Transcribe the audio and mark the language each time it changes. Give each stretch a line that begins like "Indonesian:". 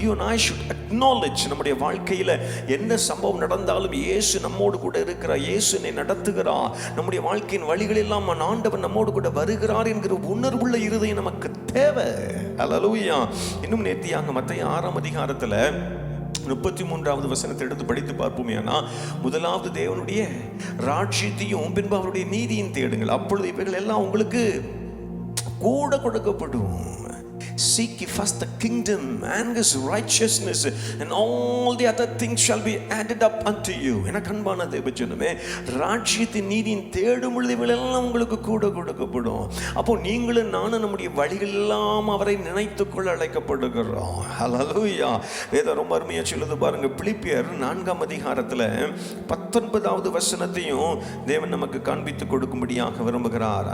English: You and I should acknowledge,
Tamil: நம்முடைய வாழ்க்கையில் என்ன சம்பவம் நடந்தாலும் இயேசு நம்மோடு கூட இருக்கிறார், இயேசு என்னை நடத்துகிறார், நம்முடைய வாழ்க்கையின் வழிகளெல்லாம் ஆண்டவர் நம்மோடு கூட வருகிறார் என்கிற உணர்வுள்ள இருதயம் நமக்கு தேவை. ஹல்லேலூயா. இன்னும் நேர்த்தியாக மத்தேயு 6:33 வசனத்தை எடுத்து படித்து பார்ப்போமே. முதலாவது தேவனுடைய ராஜ்யத்தையும் பின்பு அவருடைய நீதியும் தேடுங்கள், அப்பொழுது இவைகள் எல்லாம் உங்களுக்கு கூட கொடுக்கப்படும்.
English: Seek ye first the kingdom and his righteousness, and all the other things shall be added up unto you.
Tamil: எனக்கு அன்பான தேவஜனமே, ராஜ்யத்தின் நீதியின் தேடும் பொழுது இவைகளெல்லாம் உங்களுக்கு கூட கொடுக்கப்படும். அப்போ நீங்களும் நானும் நம்முடைய வழிகள் எல்லாம் அவரை நினைத்துக்கொள்ள அழைக்கப்படுகிறோம். ஹல்லேலூயா. வேதம் ரொம்ப அருமையா சொல்லுது பாருங்க. பிலிப்பியர் 4:19 வசனத்தையும் தேவன் நமக்கு காண்பித்து கொடுக்கும்படியாக விரும்புகிறார்.